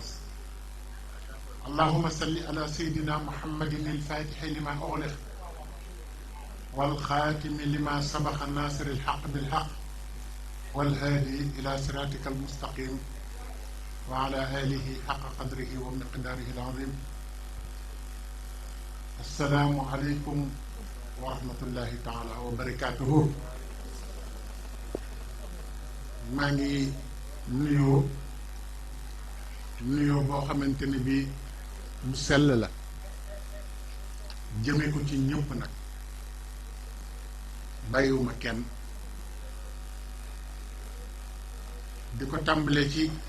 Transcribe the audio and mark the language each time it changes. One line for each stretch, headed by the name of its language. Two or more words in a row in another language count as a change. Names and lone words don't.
Arabic: اللهم صل على سيدنا محمد الفاتح لما أغلق والخاتم لما سبق الناصر الحق بالحق والهادي إلى صراطك المستقيم وعلى آله حق قدره ومقداره العظيم. السلام عليكم ورحمة الله تعالى وبركاته.
Wolof: maa ngi nuyoo boo xamante ne bii bu sell la jëme ko ci ñëpp nag bàyyiwuma kenn di ko tàmbale ci